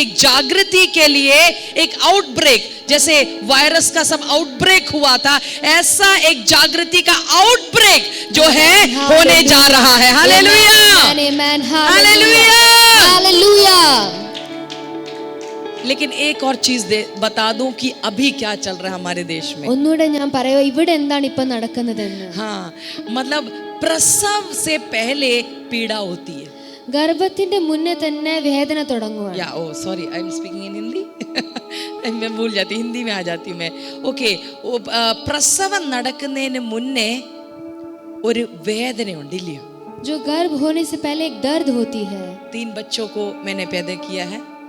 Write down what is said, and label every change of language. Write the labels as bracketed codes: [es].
[hi] एक जागृति के लिए, एक आउटब्रेक. जैसे वायरस का सब आउटब्रेक हुआ था, ऐसा एक जागृति का आउटब्रेक जो है होने जा रहा है. हालेलुया. हालेलुया. हालेलुया. लेकिन एक और चीज बता दूं कि अभी क्या चल रहा है हमारे देश में. [ml] ഒന്നുകൂടെ ഞാൻ പറയുക ഇവിടെ എന്താണ് ഇപ്പൊ നടക്കുന്നതെന്ന്. [hi] हाँ, मतलब प्रसव से पहले पीड़ा होती है. [ml] ഗർഭത്തിന്റെ മുന്നേ തന്നെ വേദന തുടങ്ങുവാണ്. [en] या oh sorry, I am speaking in Hindi. [hi] मैं भूल जाती, हिंदी में आ जाती हूँ मैं. [ml] ओके, പ്രസവം നടക്കുന്നതിന് മുന്നേ ഒരു വേദനയുണ്ട് ഇല്ലയോ? [hi] जो गर्भ होने से पहले एक दर्द होती है. 3 बच्चों को मैंने पैदा किया है.